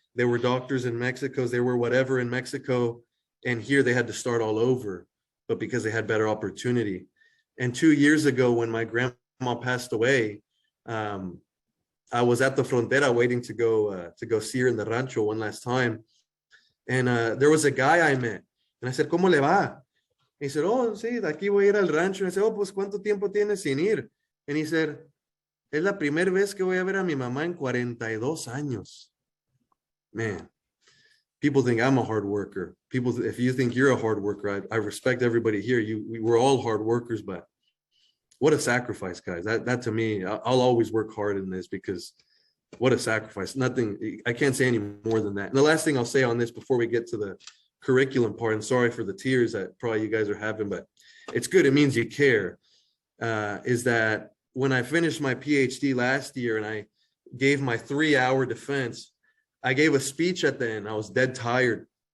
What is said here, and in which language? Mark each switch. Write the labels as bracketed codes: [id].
[en] They were doctors in Mexico, they were whatever in Mexico, and here they had to start all over, but because they had better opportunity. And 2 years ago, when my grandma passed away, I was at the frontera waiting to go see her in the rancho one last time. And there was a guy I met, and I said, [es] ¿Cómo le va? [en] He said, oh, [es] sí, de aquí voy a ir al rancho. [en] And I said, oh, [es] pues, ¿cuánto tiempo tienes sin ir? [en] And he said, [es] es la primera vez que voy a ver a mi mamá en 42 años. [en] Man, people think I'm a hard worker. People, if you think you're a hard worker, I respect everybody here. We're all hard workers, but what a sacrifice, guys. That to me, I'll always work hard in this, because what a sacrifice. Nothing, I can't say any more than that. And the last thing I'll say on this before we get to the curriculum part, and sorry for the tears that probably you guys are having, but it's good, it means you care, is that when I finished my PhD last year and I gave my 3-hour defense, I gave a speech at the end. I was dead tired.